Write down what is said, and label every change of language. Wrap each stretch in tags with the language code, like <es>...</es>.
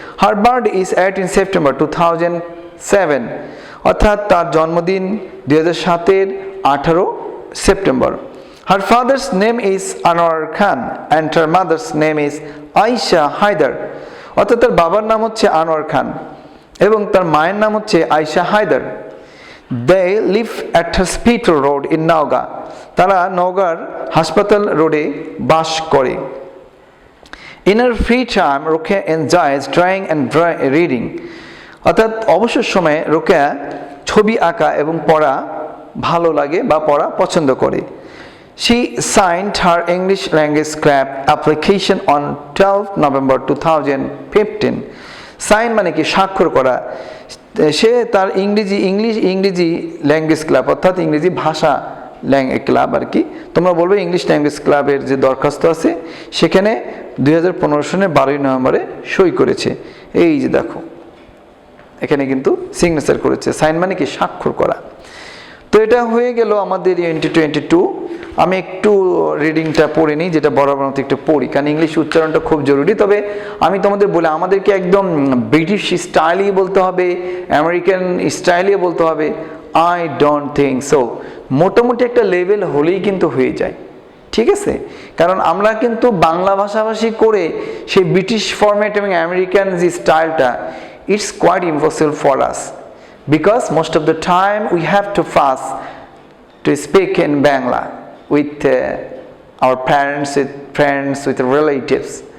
<en>Her birthday is 18 September 2007,</en> <bn>অর্থাৎ তার জন্মদিন 2007-এর 18 September.</bn> <en>Her father's name is Anwar Khan and her mother's name is Aisha Haidar,</en> <bn>অর্থাৎ তার বাবার নাম হচ্ছে আনোয়ার খান এবং তার মায়ের নাম হচ্ছে Ayesha Haider.</bn> <en>They live at Hospital Road in Naoga,</en> <bn>তারা নওগাঁর হাসপাতাল রোডে বাস করে।</bn> <en>In her free time, Rukia enjoys drawing and reading,</en> <bn>অর্থাৎ অবসর সময়ে রোকেয়া ছবি আঁকা এবং পড়া ভালো লাগে বা পড়া পছন্দ করে।</bn> <en>She signed her English language club application on 12 November 2015.</en> <bn>Sign মানে কি? স্বাক্ষর করা। সে তার ইংরেজি ল্যাঙ্গুয়েজ ক্লাব, অর্থাৎ ইংরেজি ভাষা ক্লাব আর কি, তোমরা বলবে ইংলিশ ল্যাঙ্গুয়েজ ক্লাবের যে দরখাস্ত আছে সেখানে 2015 সনের 12 নভেম্বরে সই করেছে। এই যে দেখো এখানে কিন্তু সিগনেচার করেছে। সাইন মানে কি? স্বাক্ষর করা। তো এটা হয়ে গেল আমাদের ইউনিট 22। আমি একটু রিডিংটা পড়ে নিই, যেটা বরাবর মতো একটু পড়ি, কারণ ইংলিশ উচ্চারণটা খুব জরুরি। তবে আমি তোমাদের বলি, আমাদেরকে একদম ব্রিটিশ স্টাইলই বলতে হবে, আমেরিকান স্টাইলই বলতে হবে?</bn> <en>I don't think so.</en> <bn>মোটামুটি একটা লেভেল হলেই কিন্তু হয়ে যায়, ঠিক আছে? কারণ আমরা কিন্তু বাংলা ভাষাভাষী করে সেই ব্রিটিশ ফরম্যাট এবং আমেরিকান যে স্টাইলটা,</bn> <en>It's quite impossible for us, because most of the time we have to fast to speak in Bangla with our parents, with friends, with relatives.</en>